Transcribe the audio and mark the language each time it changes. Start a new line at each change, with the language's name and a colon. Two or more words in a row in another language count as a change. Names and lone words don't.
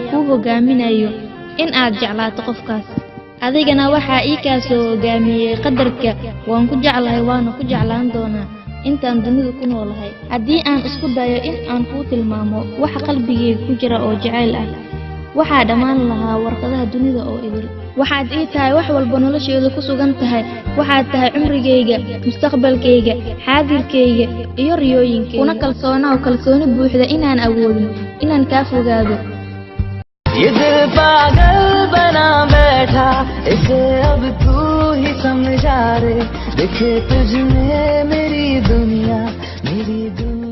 Somali: ku hogaaminayo in aad jeclaato qofkaas adigana waxa ii ka soo hogaamiyay qadarka waan ku jeclahay waana ku jeclaan doonaa intaan dunida ku noolahay haddii aan isku dayo in aan ku tilmaamo waxa qalbigayga ku jira oo jacayl ah waxa dhamaan lahaa warqadaha dunida oo idil waxaad ii tahay wax walba noloshayda ku sugan tahay waxaad tahay cumrigayga mustaqbalkayga xaadirkayga iyo riyooyinkayga kuna kalsooni buuxda inaan awoodin inaan ka fogaado
Hindi: ये दिल पागल बना बैठा इसे अब तू ही समझा रे देखे तुझ में मेरी दुनिया